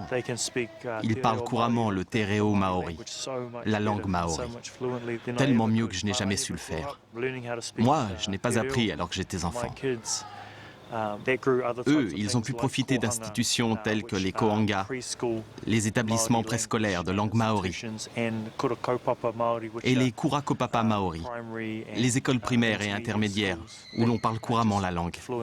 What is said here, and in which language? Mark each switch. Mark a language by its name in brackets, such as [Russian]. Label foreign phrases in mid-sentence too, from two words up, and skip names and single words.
[French] Ils parlent couramment le [Māori] te reo maori, [French] la langue maori, tellement mieux que je n'ai jamais su le faire. Moi, je n'ai pas appris alors que j'étais enfant. Eux, ils ont pu profiter d'institutions telles que les koanga, les établissements préscolaires de langue maori, et les [Māori] kurakopapa maori, [French] les écoles primaires et intermédiaires où l'on parle couramment la langue.